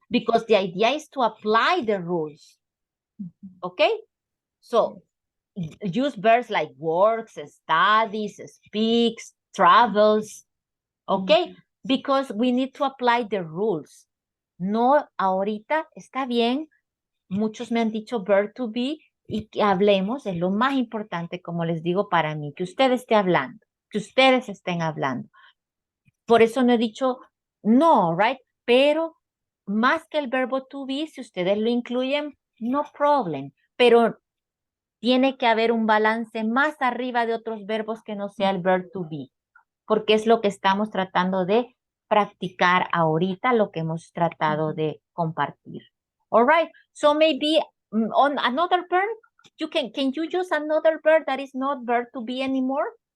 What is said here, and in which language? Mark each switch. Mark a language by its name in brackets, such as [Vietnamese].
[English] Because the idea is to apply the rules. Okay? So use verbs like works, studies, speaks, travels. Okay? Because we need to apply the rules. [Spanish] No, ahorita está bien. Muchos me han dicho verb to be y que hablemos, es lo más importante, como les digo, para mí, que usted esté hablando, que ustedes estén hablando. Por eso no he dicho no, right? Pero más que el verbo to be, si ustedes lo incluyen, no problem. Pero tiene que haber un balance más arriba de otros verbos que no sea el verb to be, porque es lo que estamos tratando de practicar ahorita, lo que hemos tratado de compartir. [English] All right, so maybe on another verb, can you use another verb that is not verb to be anymore?